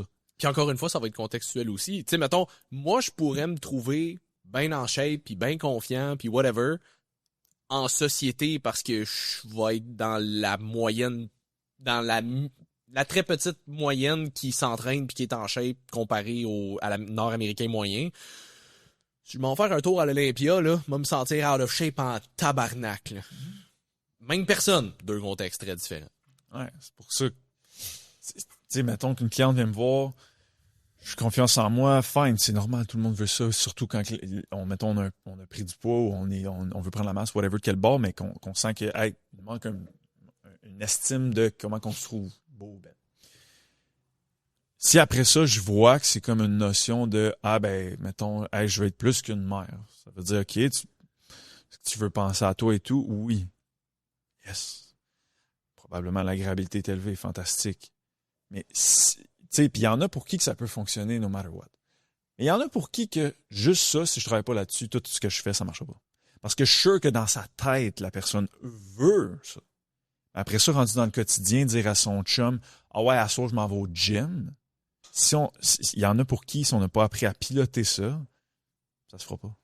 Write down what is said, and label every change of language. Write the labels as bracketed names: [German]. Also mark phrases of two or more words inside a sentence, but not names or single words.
[French] Puis encore une fois, ça va être contextuel aussi. Tu sais, mettons, moi, je pourrais me trouver bien en shape, puis bien confiant, puis whatever, en société, parce que je vais être dans la moyenne, dans la très petite moyenne qui s'entraîne puis qui est en shape comparé à la nord-américain moyen. Si je m'en faire un tour à l'Olympia, là, je vais me sentir [English] out of shape [French] en tabarnak, là. Même personne, deux contextes très différents. Ouais, c'est pour ça que, tu sais, mettons qu'une cliente vient me voir, je suis confiance en moi, fine, c'est normal, tout le monde veut ça, surtout quand, on a pris du poids ou on veut prendre la masse, whatever, de quel bord, mais qu'on sent qu'il manque une estime de comment qu'on se trouve beau, ben. Si après ça, je vois que c'est comme une notion de, mettons, je veux être plus qu'une mère. Ça veut dire, OK, tu veux penser à toi et tout? Oui. Yes. Probablement l'agréabilité est élevée, fantastique. Mais, tu sais, puis il y en a pour qui que ça peut fonctionner [English] no matter what. [French] Mais il y en a pour qui que juste ça, si je travaille pas là-dessus, tout ce que je fais, ça marche pas. Parce que je suis sûr que dans sa tête, la personne veut ça. Après ça, rendu dans le quotidien, dire à son chum, à soir, je m'en vais au gym. Il y en a pour qui, si on n'a pas appris à piloter ça, ça se fera pas.